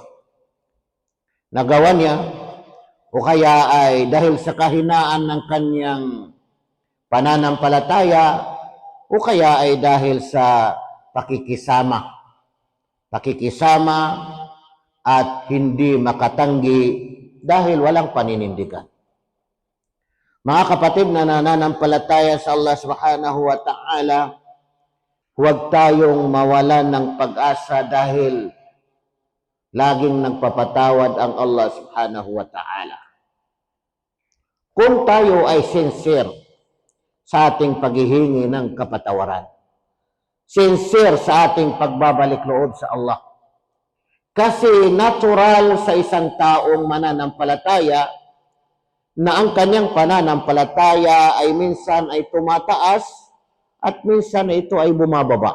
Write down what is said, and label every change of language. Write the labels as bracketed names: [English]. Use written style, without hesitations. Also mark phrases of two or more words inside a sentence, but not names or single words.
[Filipino] Nagawa niya o kaya ay dahil sa kahinaan ng kanyang pananampalataya o kaya ay dahil sa pakikisama at hindi makatanggi dahil walang paninindigan. Mga kapatid na nananampalataya sa Allah [Arabic] سبحانه وتعالى, [Filipino] huwag tayong mawalan ng pag-asa dahil laging nagpapatawad ang Allah [Arabic] سبحانه وتعالى. [Filipino] Kung tayo ay sincere sa ating paghihingi ng kapatawaran, sincere sa ating pagbabalik loob sa Allah. Kasi natural sa isang taong mananampalataya na ang kanyang pananampalataya ay minsan ay tumataas at minsan ito ay bumababa.